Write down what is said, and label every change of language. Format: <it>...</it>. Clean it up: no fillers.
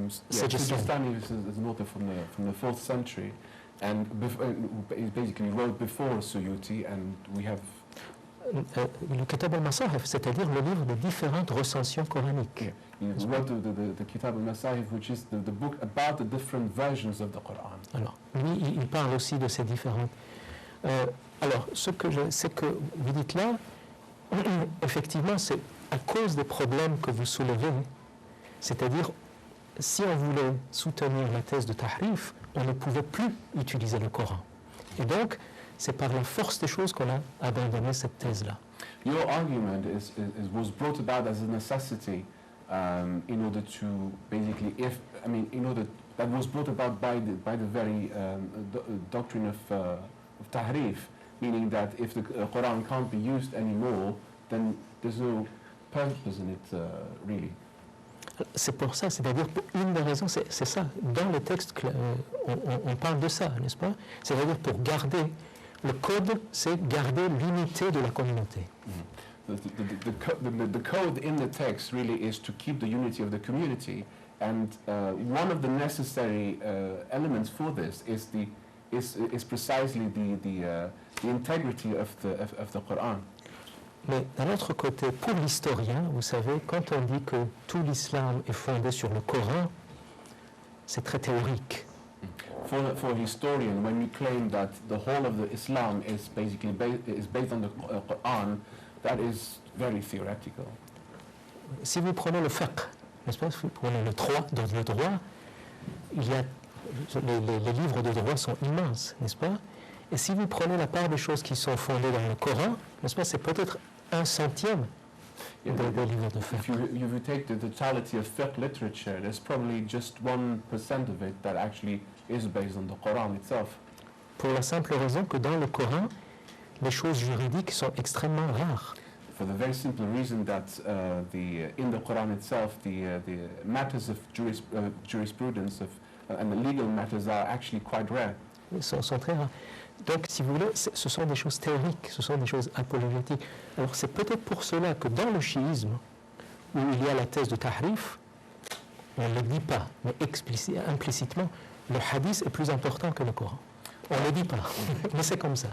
<en>Sijistani is an author from the 4th century, and he basically wrote before Suyuti, and we have</en> <fr>le Kitāb al-Masāḥif, c'est-à-dire le livre de différentes recensions coraniques.</fr> <en>Yeah. He wrote the Kitāb al-Masāḥif, which is the book about the different versions of the Quran.</en> <fr>Alors, lui, il parle aussi de ces différentes. Alors, c'est que vous dites là, effectivement, c'est à cause des problèmes que vous soulevez, c'est-à-dire, si on voulait soutenir la thèse de Tahrif, on ne pouvait plus utiliser le Coran. Et donc, c'est par la force des choses qu'on a abandonné cette thèse-là.</fr> <en>Your argument was brought about as a necessity in order to basically, that was brought about by the very doctrine of Tahrif, meaning that if the Quran can't be used anymore, then there's no purpose in it, really.</en> <fr>C'est pour ça, c'est-à-dire une des raisons, c'est ça. Dans le texte, on parle de ça, n'est-ce pas? C'est-à-dire pour garder le code, c'est garder l'unité de la communauté.</fr> <en>The code in the text really is to keep the unity of the community, and one of the necessary elements for this is precisely the integrity of the Quran.</en> <fr>Mais d'un autre côté, pour l'historien, vous savez, quand on dit que tout l'islam est fondé sur le Coran, c'est très théorique.</fr> <en>For a historian, when we claim that the whole of the Islam is basically based on the Quran, that is very theoretical.</en> <fr>Si vous prenez le fiqh, n'est-ce pas, si vous prenez le droit, dans le droit, il y a les livres de droit sont immenses, n'est-ce pas? Et si vous prenez la part des choses qui sont fondées dans le Coran, n'est-ce pas, c'est peut-être 1/100 des livres de fiqh.</fr> <en>If you take the totality of fiqh literature, there's probably just 1% of it that actually is based on the Quran itself.</en> <fr>Pour la simple raison que dans le Coran, les choses juridiques sont extrêmement rares.</fr> <en>For the very simple reason that in the Quran itself, the matters of jurisprudence and the legal matters are actually quite rare.</en> <fr>Ils sont très rares. Donc, si vous voulez, ce sont des choses théoriques, ce sont des choses apologétiques. Alors, c'est peut-être pour cela que dans le chiisme, où il y a la thèse de Tahrif, on ne le dit pas, mais implicitement, le hadith est plus important que le Coran. On ne le dit pas, mais c'est comme ça.</fr>